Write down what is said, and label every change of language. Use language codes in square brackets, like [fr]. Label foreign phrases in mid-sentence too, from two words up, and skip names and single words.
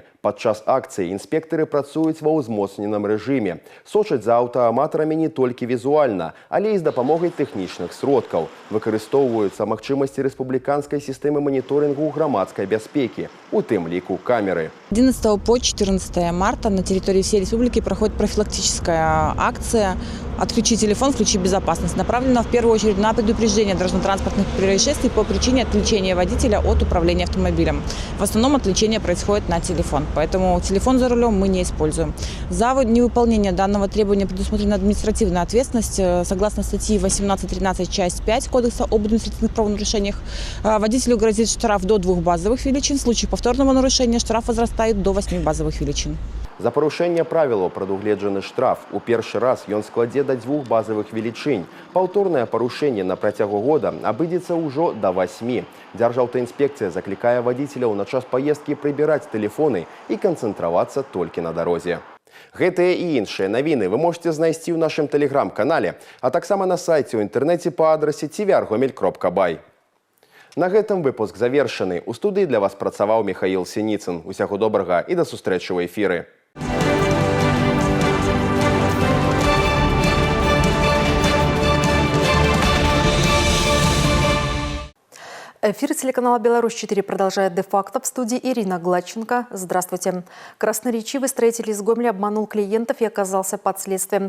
[be] Падчас акцыі інспектары працуюць ва ўзмоцненым рэжыме. Сочаць за аўтааматарамі не толькі візуальна, але і з дапамогай тэхнічных сродкаў. Выкарыстоўваюцца магчымасці рэспубліканскай сістэмы маніторынгу грамадской бяспеки, у тым ліку камеры. [ru] 11 по 14 марта на территории всей республики проходит профилактическая акция «Отключи телефон, включи безопасность». Направлена в первую очередь на предупреждение дорожно-транспортных происшествий по причине отвлечения водителя от управления автомобилем. В основном отвлечение происходит на телефон, поэтому телефон за рулем мы не используем. За невыполнение данного требования предусмотрена административная ответственность. Согласно статьи 18.13 часть 5 Кодекса об административных правонарушениях, водителю грозит штраф до 2 базовых величин. В случае повторного нарушения штраф возрастает до 8 базовых величин. [be] За парушэнне правілаў прадугледжаны штраф. У першы раз ён складзе да 2 базовых велічынь. Паўторнае парушэнне на працягу года абыдзецца ўжо да 8. Дзяржаўтаінспекцыя заклікае вадзіцеляў на час паездкі прыбіраць тэлефоны і канцэнтравацца толькі на дарозе. Гэтыя і іншыя навіны [ru] вы можете [be] знайсці ў нашым тэлеграм-канале, а таксама на сайце ў інтэрнэце па адрасе tvr.gomel.by. На гэтым выпуск завершаны. У студыі для вас працаваў Михаил Синицын. Усяго добрага і да сустрэчы ў эфіры. [ru] Эфир телеканала «Беларусь-4» продолжает де-факто. В студии Ирина Гладченко. Здравствуйте. Красноречивый строитель из Гомеля обманул клиентов и оказался под следствием.